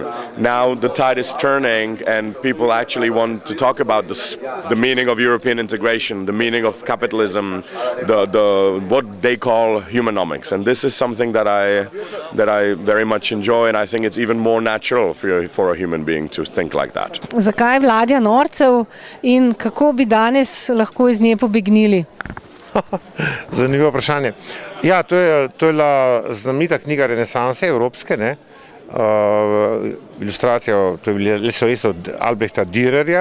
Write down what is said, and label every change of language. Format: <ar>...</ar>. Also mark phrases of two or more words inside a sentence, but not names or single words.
<en>Now the tide is turning and people actually want to talk about the meaning of European integration, the meaning of capitalism, what they call humanomics, and this is something that I very much enjoy, and I think it's even more natural for a human being to think like that.</en> <sl>Zakaj ladja norcev in kako bi danes lahko iz nje pobegnili? Zanimivo vprašanje. Ja, to je znamenita knjiga renesanse evropske, ne? Ilustracijo, to je res od Albrechta Dürerja.</sl>